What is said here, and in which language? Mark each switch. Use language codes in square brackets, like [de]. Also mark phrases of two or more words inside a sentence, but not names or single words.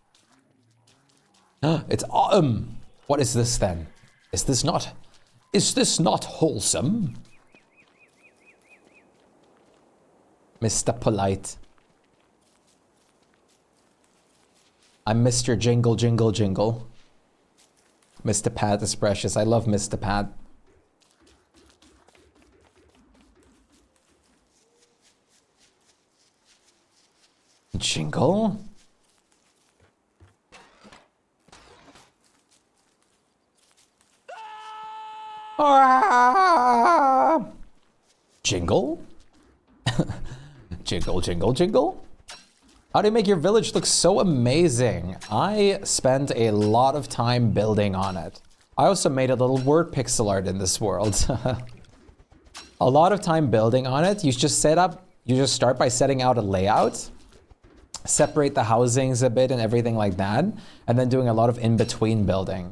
[en] It's autumn. What is this then? Is this not wholesome? Mr. Polite. I'm Mr. Jingle Jingle Jingle. Mr. Pat is precious. I love Mr. Pat. Jingle? Ah! Jingle? Jingle, jingle, jingle? How do you make your village look so amazing? I spent a lot of time building on it. I also made a little word pixel art in this world. A lot of time building on it. You just start by setting out a layout, separate the housings a bit and everything like that, and then doing a lot of in-between building.